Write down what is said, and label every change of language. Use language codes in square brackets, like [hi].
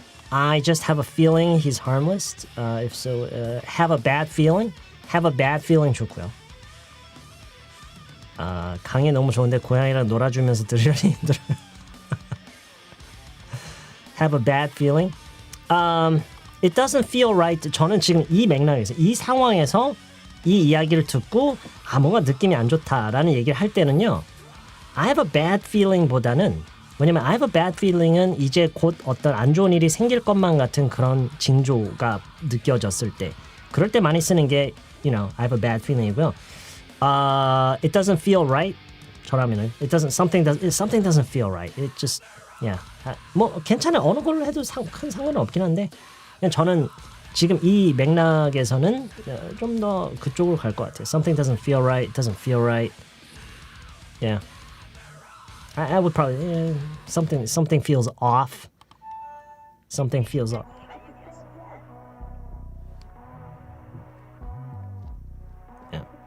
[en] I just have a feeling he's harmless. If so, have a bad feeling. Have a bad feeling [ko] 좋고요. 강의 너무 좋은데 고양이랑 놀아주면서 들으려니 힘들어요. [en] Have a bad feeling. It doesn't feel right. [ko] 저는 지금 이 맥락에서, 이 상황에서 이 이야기를 듣고 뭔가 느낌이 안 좋다라는 얘기를 할 때는요. [en] I have a bad feeling [ko] 보다는, 왜냐면 I have a bad feeling은 이제 곧 어떤 안 좋은 일이 생길 것만 같은 그런 징조가 느껴졌을 때, 그럴 때 많이 쓰는 게 I have a bad feeling이고요. [en] It doesn't feel right. [ko] 저라면은 [en] something doesn't feel right. It just [ko] 뭐 괜찮아요. 어느 걸로 해도 큰 상관은 없긴 한데 그냥 저는 지금 이 맥락에서는 좀 더 그쪽으로 갈 것 같아요. [en] Something doesn't feel right. Doesn't feel right. Yeah. I would probably something feels off. Something feels off. Yeah.